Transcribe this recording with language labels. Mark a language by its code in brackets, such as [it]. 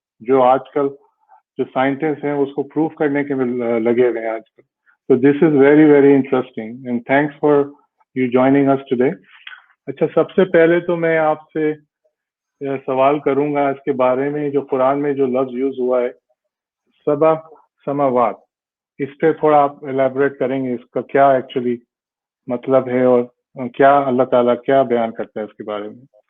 [ur] جو آج کل جو سائنٹسٹ ہیں اس کو پروف کرنے کے لگے ہوئے ہیں آج کل. [en] So this is very very interesting and thanks for you joining us today. [ur] اچھا، سب سے پہلے تو میں آپ سے سوال کروں گا اس کے بارے میں جو قرآن میں جو لفظ یوز ہوا ہے 7 سماوات، اس پہ تھوڑا آپ الیبریٹ کریں گے اس کا کیا ایکچولی مطلب ہے اور کیا اللہ تعالیٰ کیا بیان کرتا ہے اس کے بارے میں.